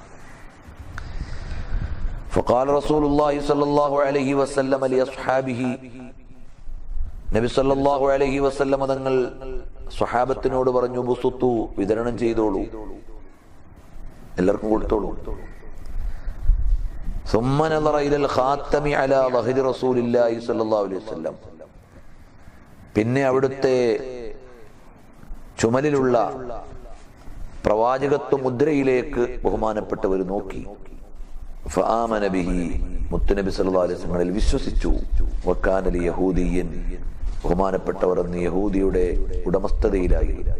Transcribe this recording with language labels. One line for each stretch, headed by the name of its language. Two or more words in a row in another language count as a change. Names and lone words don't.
Arabic: فقال رسول الله صلى الله عليه وسلم لأصحابه,
Malayalam: നബി
Arabic: صلى الله عليه وسلم
Malayalam: തങ്ങൾ സ്വഹാബത്തിനോട് പറഞ്ഞു, ബുസുത്തു, വിതരണം ചെയ്തോളൂ, എല്ലാവർക്കും കൊടുത്തോളൂ.
Arabic: ثم نظر الى الخاتم على ظهر رسول الله صلى الله عليه وسلم,
Malayalam: പിന്നെ അവിടുത്തെ ചുമലിലുള്ള പ്രവാചകത്വ മുദ്രയിലേക്ക് ബഹുമാനപ്പെട്ടവർ നോക്കി.
Arabic: فآمن به,
Malayalam: മുത്തുനബി
Arabic: صلى الله عليه وسلم
Malayalam: വിശ്വസിച്ചു.
Arabic: وكان ليهودي,
Malayalam: ബഹുമാനപ്പെട്ടവർ അന്ന് യഹൂദിയുടെ ഉടമസ്ഥതയിലായി.